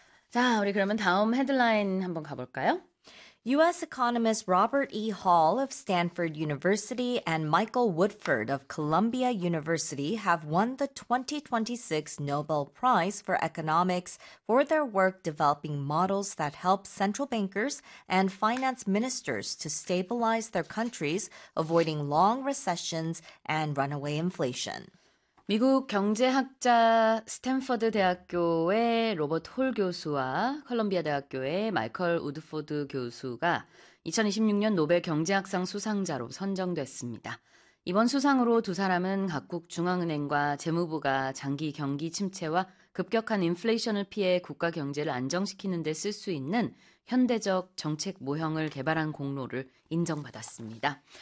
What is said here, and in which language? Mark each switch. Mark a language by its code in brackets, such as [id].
[ko] 자, 우리 그러면 다음 헤드라인 한번 가볼까요? [en] U.S. economist Robert E. Hall of Stanford University and Michael Woodford of Columbia University have won the 2026 Nobel Prize for Economics for their work developing models that help central bankers and finance ministers to stabilize their countries, avoiding long recessions and runaway inflation. [ko] 미국 경제학자 스탠퍼드 대학교의 로버트 홀 교수와 컬럼비아 대학교의 마이클 우드포드 교수가 2026년 노벨 경제학상 수상자로 선정됐습니다. 이번 수상으로 두 사람은 각국 중앙은행과 재무부가 장기 경기 침체와 급격한 인플레이션을 피해 국가 경제를 안정시키는 데쓸수 있는 현대적 정책 모형을 개발한 공로를 인정받았습니다.